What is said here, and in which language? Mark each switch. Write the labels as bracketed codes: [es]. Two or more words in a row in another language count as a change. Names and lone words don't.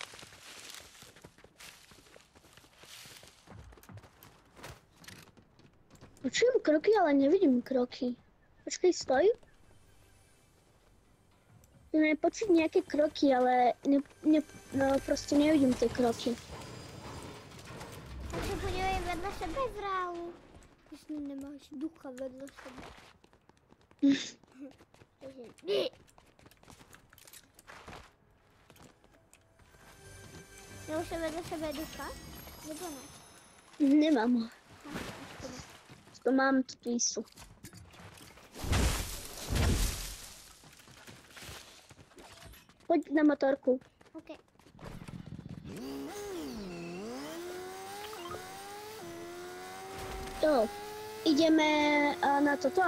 [sk] Počujem kroky, ale nevidím kroky. Počkej, stoj. Je počuť nejaké kroky, ale proste nevidím tie kroky. [cs] Tak se podívej vedle sebe v reálu. Jestli nemáš ducha vedle sebe. Takže... Měl se vedle sebe ducha? Nebo ne? [sk] Nemám. To mám tu istu. Poď na motorku. OK. Jo. Ideme na toto.